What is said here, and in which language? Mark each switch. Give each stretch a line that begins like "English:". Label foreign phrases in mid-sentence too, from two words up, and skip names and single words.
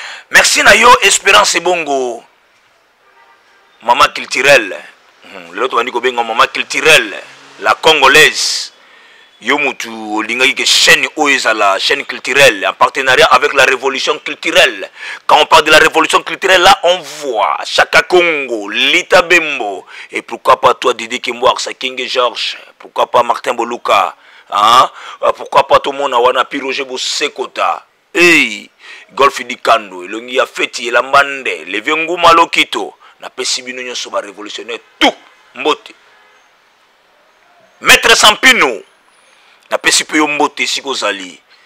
Lingala: Merci na yo, Espérance Bongo, mama culturelle. Hmm, lelo tobandi kobenga mama culturelle,
French: la congolaise.
Lingala: Yo mutu olingaki ke
French: chaîne
Lingala: oyo ezala
French: chaîne culturelle, en partenariat avec la révolution culturelle. Quand on parle de la révolution culturelle, là, on voit Chaka Congo, Lita Bembo, et pourquoi pas toi, Didi Kimboarsa, King George, pourquoi pas Martin Boluka, hein? Pourquoi pas tout le monde,
Lingala: Wana Pi Roger Bosekota, hey, Golf Dikando, Elongi ya Feti, Elambande, Levi Nguma Lokito, na pesi bino nyonso ba révolutionnaire, tout, mbote. Maître Sampino, na pesi pe yo mbote, siko zali.